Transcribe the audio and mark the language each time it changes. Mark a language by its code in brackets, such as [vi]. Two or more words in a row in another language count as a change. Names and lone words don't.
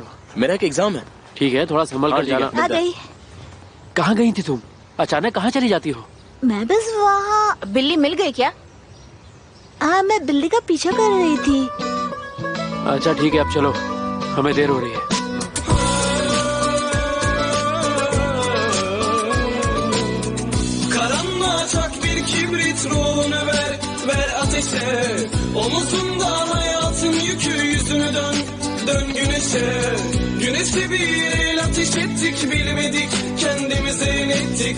[hi] मेरा एक एग्जाम है। ठीक है, थोड़ा संभल कर जाना। आ गई। कहाँ गई थी तुम? अचानक कहाँ चली जाती हो? मैं बस वहाँ। बिल्ली मिल गई क्या? हाँ, मैं बिल्ली का पीछा कर रही थी। अच्छा ठीक है, अब चलो, हमें देर हो रही है। [tr] Karanlık bir kibrit ruhunu ver ateşe. Omuzunda hayatın yükü, yüzünü dön güneşe. Güneşe bir el ateş ettik, bilmedik kendimize inettik.